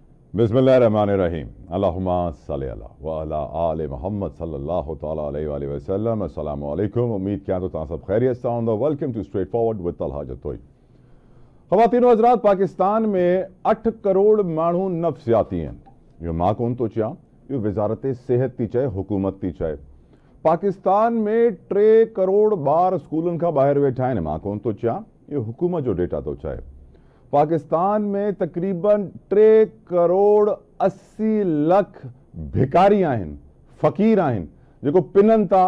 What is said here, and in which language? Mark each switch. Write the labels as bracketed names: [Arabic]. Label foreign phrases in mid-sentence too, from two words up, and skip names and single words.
[Arabic] بسم الله الرحمن الرحيم۔ اللهم صل على و على آل محمد صلى الله تعالى عليه وسلم. السلام عليكم. [Sindhi] उम्मीद किया तो तव्हां सब खैरियत सां हूंदो। [English] welcome to Straight Forward with Talha Jatoi. [Sindhi] ख़वातीन व हज़रात, पाकिस्तान में 8 करोड़ माण्हू नफ़्सियाती आहिनि। इहो मां कोन थो चवां, इहो वज़ारत सेहत थी चए, हुकूमत थी चए। पाकिस्तान में 3 करोड़ ॿार स्कूलनि खां ॿाहिरि वेठा आहिनि, मां कोन थो चवां, इहो हुकूमत जो डेटा थो चए। पाकिस्तान में तक़रीबन 3 करोड़ 80 लख भिकारी आहिनि, फ़क़ीर आहिनि, जेको पिननि था।